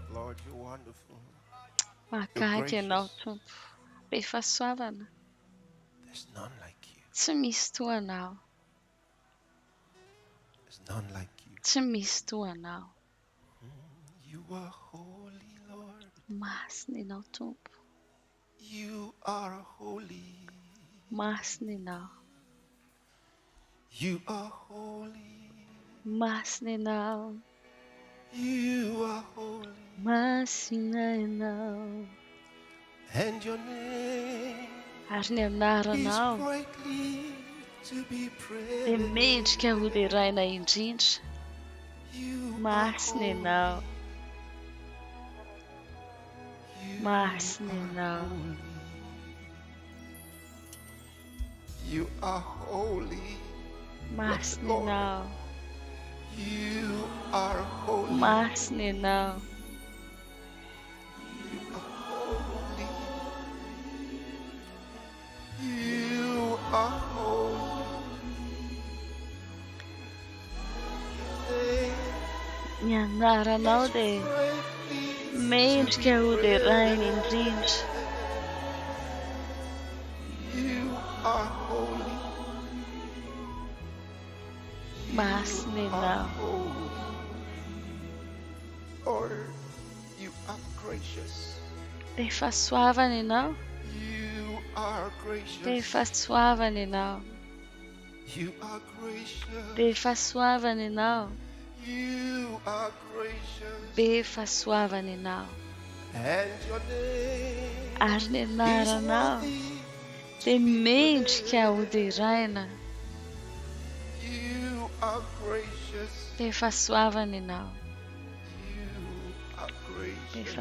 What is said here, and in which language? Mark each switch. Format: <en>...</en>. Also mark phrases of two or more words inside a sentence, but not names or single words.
<en>Lord, you're wonderful.</en> <mg>Mahagaga ianao Tompo. Be fahasoavana.</mg> <en>There's none like you.</en> <mg>Tsy misy toa anao.</mg> <en>There's none like you.</en> <mg>Tsy misy toa anao.</mg> <en>You are holy, Lord.</en> <mg>Masina ianao Tompo.</mg> <en>You are holy.</en> <mg>Masina ianao.</mg> <en>You are holy.</en> <mg>Masina ianao.</mg> <en>You are holy.</en> <mg>Masina ianao.</mg> <en>And your name</en> <mg>Ary ny</mg> <en>is</en> <mg>anaranao</mg> <en>greatly to be</en> <mg>dia</mg> <en>praised.</en> <mg>mendrika ho deraina indrindra. Masina ianao. Masina ianao.</mg> <en>You are holy.</en> <mg>Masina ianao.</mg> <en>You are holy.</en> <mg>Masina ianao.</mg> <en>You are holy.</en> <mg>Ny anaranao dia mendrika ho deraina indrindra.</mg> <en>You are holy.</en> <mg>Masina ianao.</mg> <en>Lord, you are gracious.</en> <mg>Be fahasoavana ianao.</mg> <en>You are</en> <mg>Be</mg> <en>gracious.</en> <mg>fahasoavana ianao.</mg> <en>You are gracious.</en> <mg>Be fahasoavana ianao.</mg> <en>You are gracious.</en> <mg>Be fahasoavana ianao.</mg> <en>And your name</en> <mg>Ary ny</mg> <en>is</en> <mg>anaranao</mg> <en>worthy.</en> <mg>dia mendrika ho deraina.</mg> <en>You are gracious.</en> <mg>Be fahasoavana ianao.</mg> <en>You are</en> <mg>Be</mg> <en>gracious.</en>